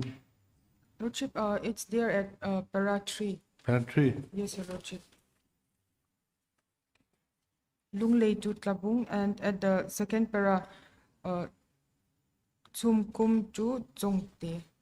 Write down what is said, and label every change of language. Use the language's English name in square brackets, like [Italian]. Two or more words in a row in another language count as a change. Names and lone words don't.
[English] Lordship, it's there at para 3. Pantry. Yes, Your Lordship. Lunglei to Tlabung, and at the second para, Tsum Kum to Zongte.